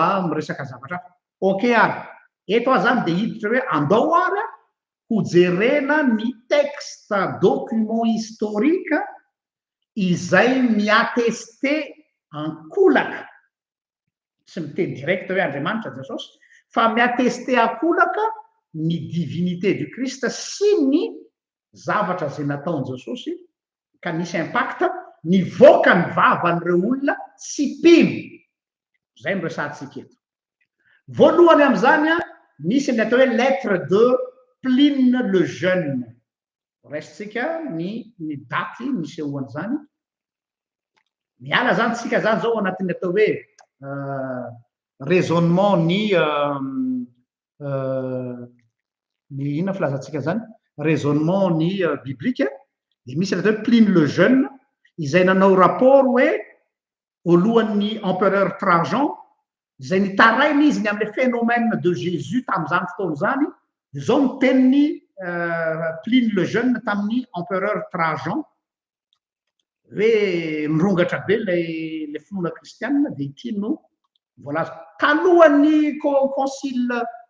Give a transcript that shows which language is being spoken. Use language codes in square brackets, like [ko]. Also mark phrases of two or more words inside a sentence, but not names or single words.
[mg] miresaka zavatra ok ary eto a zany de hiditra hoe andao ary a ho jerena ny [fr] texte document historique [mg] izay miateste ankolaka tsy miteny direct hoe Andriamanitra Jesosy fa miateste ankolaka ny [fr] divinité du Christ [mg] sy ny zavatra zay nataony Jesosy ka nisy impact nivoaka ny vavan'ireo olona tsy pino zay no resantsika eto voalohany am'izany a misy ny atao hoe [fr] lettre de Pline le Jeune [mg] resitsika ny daty misy eo an'izany miala zany tsika zany zao anatin'ny atao hoe raisonnement ny inona filazantsika zany raisonnement ny biblique de misy ny atao hoe Pline le Jeune izay nanao rapport hoe alohan'ny empereur Trajan izay nitarainy izy ny am'le [fr] phénomène de Jésus [mg] tam'izany fotoana zany zao ny teniny Pline le Jeune tamin'ny empereur Trajan hoe nirongatra be le finoana kristianina de ity no voalaza talohan'ny concile